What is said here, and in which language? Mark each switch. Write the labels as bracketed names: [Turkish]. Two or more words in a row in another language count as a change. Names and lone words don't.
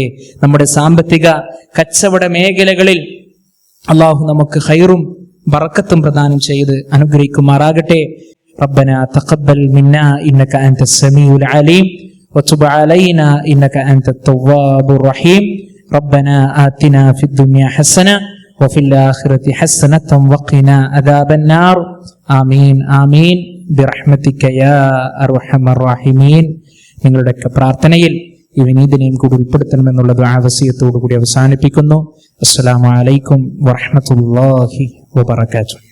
[Malayalam] നമ്മുടെ സാമ്പത്തിക കച്ചവട മേഖലകളിൽ അല്ലാഹു നമുക്ക് ഖൈറും ബറക്കത്തും പ്രദാനം ചെയ്ത് അനുഗ്രഹിക്കുമാറാകട്ടെ. [Arabic] ربنا تقبل منا إنك أنت السميع العليم وتب علينا إنك أنت التواب الرحيم. ربنا آتنا في الدنيا حسنة وفي الآخرة حسنة وقنا عذاب النار آمين آمين برحمتك يا أرحم الراحمين. [Malayalam] നിങ്ങളുടെയൊക്കെ പ്രാർത്ഥനയിൽ ഈ വിനീതനെയും കൂടി ഉൾപ്പെടുത്തണമെന്നുള്ള ദുആവസിയത്തോടു കൂടി അവസാനിപ്പിക്കുന്നു. [Arabic] السلام عليكم ورحمة الله وبركاته.